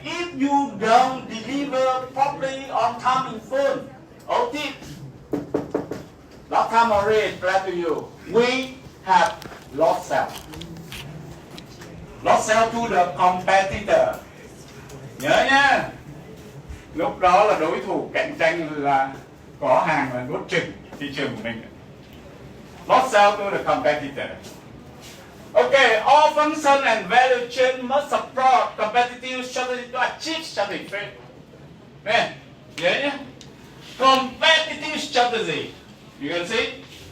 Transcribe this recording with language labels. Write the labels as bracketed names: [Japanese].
[English] If you don't deliver properly on time in full, okay. Last time already explained to you, we have lost sale. Not sell to the competitor. [Vietnamese] Nhớ nhá. Lúc đó là đối thủ cạnh tranh là có hàng là nuốt chửng thị trường của mình. [English] Not sell to the competitor. Okay, all function and value chain must support competitive strategy to achieve strategy. [Vietnamese] Nè, nhớ nhé. [English] Competitive strategy. You can see.